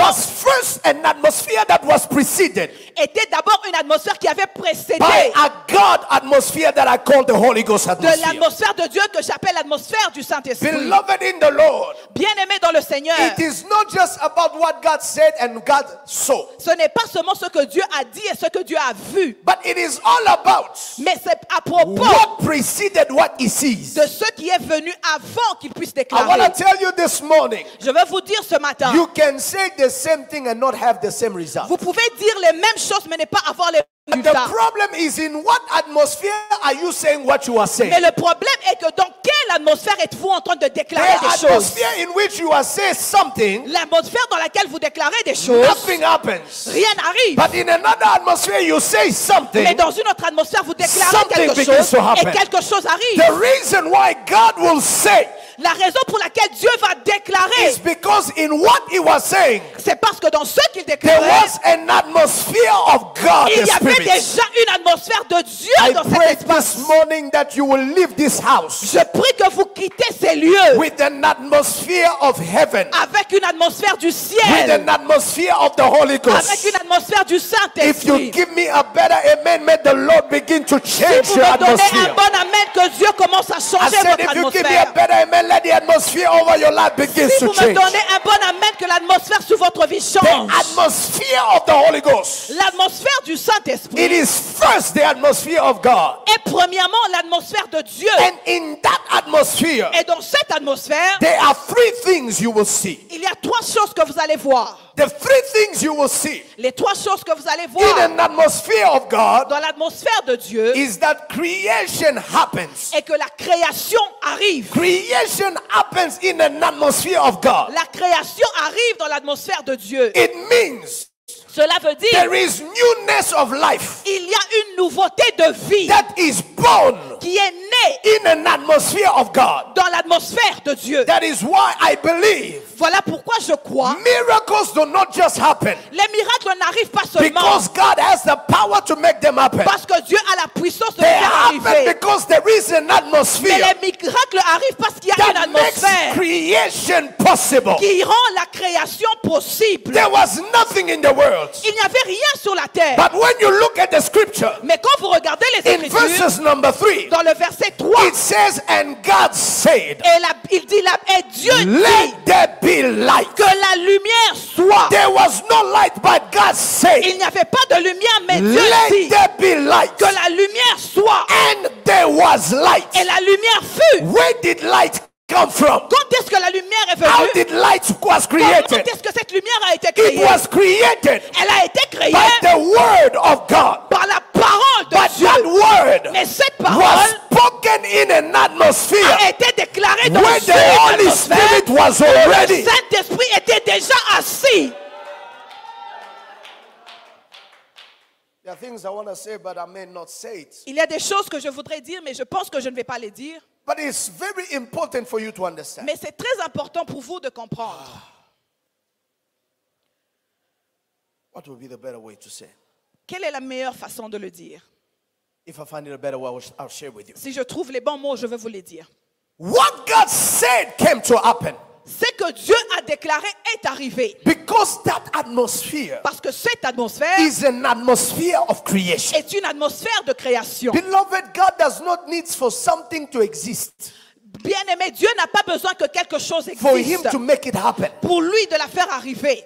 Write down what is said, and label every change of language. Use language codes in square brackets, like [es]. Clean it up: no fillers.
[en] was first an atmosphere that was preceded [fr] était d'abord une atmosphère qui avait précédé [en] by a God atmosphere that I call the Holy Ghost [fr] de [en] atmosphere. [fr] l'atmosphère de Dieu que j'appelle l'atmosphère du Saint-Esprit. [en] Beloved in the Lord, [fr] Bien-aimé dans le Seigneur, [en] it is not just about what God said and God saw, [fr] ce n'est pas seulement ce que Dieu a dit et ce que Dieu a vu, [en] but it is all about [fr] mais c'est à propos [en] what preceded what he sees. [fr] de ce qui est venu avant qu'il puisse [en] I want [fr] déclarer. [en] to tell you this morning, [fr] Je veux vous dire ce matin, [en] you can say the same thing and not have the same result. [fr] vous pouvez dire les mêmes choses mais ne pas avoir les [en] The [fr] résultats. [en] problem is in what atmosphere are you saying what you are saying? [fr] Mais le problème est que dans quelle atmosphère êtes-vous en train de déclarer [en] The [fr] des choses? [en] atmosphere in which you are saying something, [fr] L'atmosphère dans laquelle vous déclarez des choses, [en] nothing happens. [fr] rien n'arrive. [en] But in another atmosphere you say something, [fr] Mais dans une autre atmosphère, vous déclarez [en] something [fr] quelque [en] begins [fr] chose [en] to happen. [fr] et quelque chose arrive. [en] the reason why God will say [fr] La raison pour laquelle Dieu va déclarer, [en] is because in what he was saying, [fr] c'est parce que dans ce qu'il [en] there [fr] déclarait, [en] was an atmosphere of God, [fr] il [en] the [fr] y avait [en] Spirit. [fr] déjà une atmosphère de Dieu [en] I [fr] dans cet [en] pray [fr] espace. [en] this morning that you will leave this house [fr] Je prie que vous quittez ces lieux [en] with an atmosphere of heaven, [fr] avec une atmosphère du [en] with [fr] ciel, [en] an atmosphere of the Holy [fr] avec [en] Ghost. [fr] une atmosphère du [en] If you [fr] Saint-Esprit. [en] give me a better amen, may the Lord begin to [fr] Si [en] change [fr] vous [en] your [fr] me donnez un [en] atmosphere. [fr] bon amen, que Dieu commence à [en] I [fr] changer [en] said, [fr] votre [en] if you give me a [fr] atmosphère. [en] better amen, let the atmosphere over your life begin [fr] Si [en] to [fr] vous me [en] change. [fr] donnez un bon amen, que l'atmosphère sur votre vie [en] The [fr] change. [en] atmosphere of the Holy Ghost. [fr] L'atmosphère du Saint-Esprit [en] It is first the atmosphere of God. [fr] est premièrement l'atmosphère de Dieu. [en] And in that atmosphere, [fr] Et dans cette atmosphère, [en] there are three things you will see. [fr] il y a trois choses que vous allez voir. [en] The three things you will see [fr] Les trois choses que vous allez [en] in [fr] voir [en] an atmosphere of God [fr] dans l'atmosphère de Dieu [en] is that creation happens. [fr] est que la création arrive. [en] Creation happens in an atmosphere of God. [fr] La création arrive dans l'atmosphère de Dieu. [en] It means [fr] Cela veut dire [en] there is newness of life [fr] il y a une nouveauté de vie [en] that is born [fr] qui est née [en] in an atmosphere of God. [fr] dans l'atmosphère de Dieu. [en] That is why I believe [fr] Voilà pourquoi je crois [en] miracles do not just happen [fr] les miracles n'arrivent pas seulement [en] because God has the power to make them happen. [fr] parce que Dieu a la puissance de [en] They [fr] les faire [en] happen [fr] arriver. [en] because there is an [fr] Mais [en] atmosphere [fr] les miracles arrivent parce qu'il y a une [en] that makes [fr] atmosphère [en] creation possible. [fr] qui rend la création possible. [en] There was nothing in the world. [fr] Il n'y avait rien sur la terre. [en] But when you look at the scripture, [fr] Mais quand vous regardez les [en] in [fr] Écritures, [en] verses number 3, [fr] dans le verset 3, [en] it says, and God said, [fr] il dit, et Dieu dit [en] let there be light. [fr] que la lumière soit. [en] There was no light, but God said, [fr] Il n'y avait pas de lumière, mais Dieu [en] let [fr] dit [en] there be light. [fr] que la lumière soit. [en] And there was light. [fr] Et la lumière fut. [en] Where did light come from? [fr] Quand est-ce que la lumière est [en] How [fr] venue? [en] did light was [fr] Comment [en] created? [fr] est-ce que cette lumière a été [en] It [fr] créée? [en] was created [fr] Elle a été créée [en] by the word of God. [fr] par la parole de [en] But [fr] Dieu. [en] that word [fr] Mais cette [en] was [fr] parole [en] spoken in an atmosphere [fr] a été déclarée dans [en] where [fr] une [en] the Holy [fr] atmosphère [en] Spirit was [fr] où le [en] already. [fr] Saint-Esprit était déjà assis. [en] There are things I want to say, but I may not say it. [fr] Il y a des choses que je voudrais dire, mais je pense que je ne vais pas les dire. [en] But it's very important for you to understand. [fr] Mais c'est très important pour vous de comprendre. [en] What would be the better way to say? [fr] Quelle est la meilleure façon de le dire? [en] If I find it a better way, I'll share with you. [fr] Si je trouve les bons mots, je vais vous les dire. [en] What God said came to happen [fr] Ce que Dieu a déclaré est arrivé. [en] because that atmosphere [fr] Parce que cette atmosphère [en] is an atmosphere of creation. [fr] est une atmosphère de création. [en] Beloved, God does not need for something to exist [fr] Bien-aimé, Dieu n'a pas besoin que quelque chose [en] for Him [fr] existe [en] to make it happen. [fr] pour lui de la faire arriver.